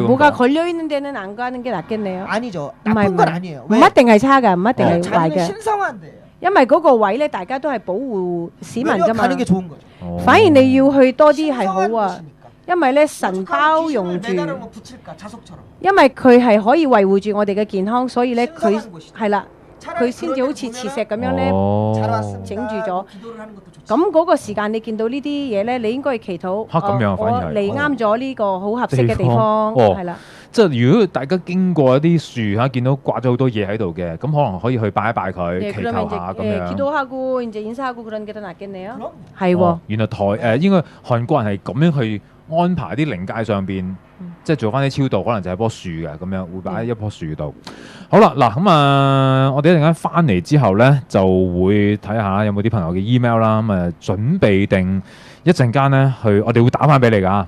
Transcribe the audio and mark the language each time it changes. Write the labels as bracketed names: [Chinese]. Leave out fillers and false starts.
[Korean] 뭐가 걸려 있는 데는 안 가는 게 낫겠네요. 아니죠. 나쁜 건 아니에요. [Cantonese] 唔一定係差㗎，唔一定係壞嘅。 [Korean] 신성한데. [Cantonese] 因為嗰個位咧，大家都係保護市民㗎嘛。 [Korean] 가는 게 좋은 거죠. [Cantonese] 反而你要去多啲係好啊，因為咧神包容住，因為佢係可以維護住我哋嘅健康，所以咧佢係啦。佢先至好似磁石咁樣咧整住咗，咁嗰個時間你見到呢啲嘢咧，你應該祈禱，我嚟啱咗呢個好合適嘅地方，係啦。即係如果大家經過一啲樹嚇，見到掛咗好多嘢喺度嘅，咁可能可以去拜一拜佢，祈求下咁樣。 [Korean] 기도하고 이제 인사하고 그런 게 더 낫겠네요. [Cantonese] 係喎。原來應該韓國人係咁樣去安排啲靈界上邊即係做翻啲超度，可能就係棵樹嘅咁樣，會擺喺一棵樹度。好啦，嗱咁我哋一陣間翻嚟之後咧，就會睇下有冇啲朋友嘅 email 啦。咁準備定一陣間咧去，我哋會打翻俾你㗎。